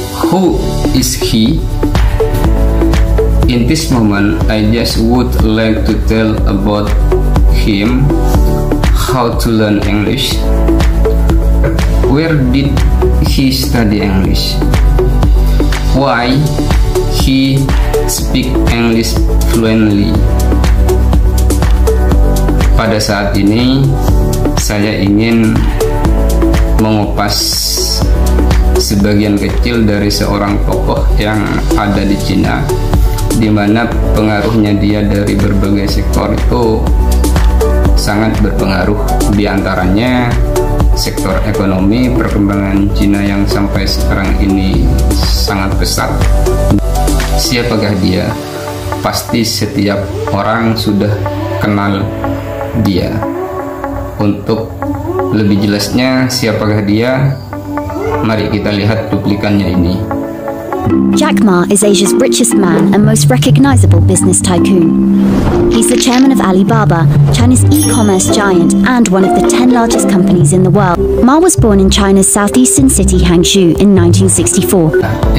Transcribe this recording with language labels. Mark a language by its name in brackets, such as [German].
[English] Who is he? In this moment, I just would like to tell about him, how to learn English, where did he study English, why he speak English fluently. [Indonesian] Pada saat ini saya ingin mengupas sebagian kecil dari seorang tokoh yang ada di Cina, di mana pengaruhnya dia dari berbagai sektor itu sangat berpengaruh. Di antaranya sektor ekonomi, perkembangan Cina yang sampai sekarang ini sangat pesat. Siapakah dia? Pasti setiap orang sudah kenal dia. Untuk lebih jelasnya siapakah dia, mari kita lihat cuplikannya ini. [English] Jack Ma is Asia's richest man and most recognizable business tycoon. He's the chairman of Alibaba, China's e-commerce giant and one of the 10 largest companies in the world. Ma was born in China's southeastern city Hangzhou in 1964.